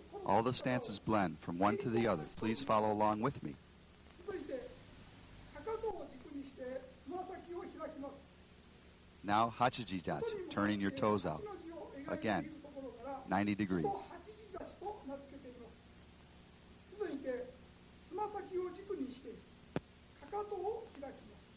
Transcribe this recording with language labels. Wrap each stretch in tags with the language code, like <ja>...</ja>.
<en>All the stances blend from one to the other. Please follow along with me.</en> <ja>続いてかかとを軸にしてつま先を開きます。</ja> <en>Now, Hachijidachi, turning your toes out. Again, 90 degrees.</en> <ja>八字立ちと名付けています。続いてつま先を軸にしてかかとを開きます。</ja>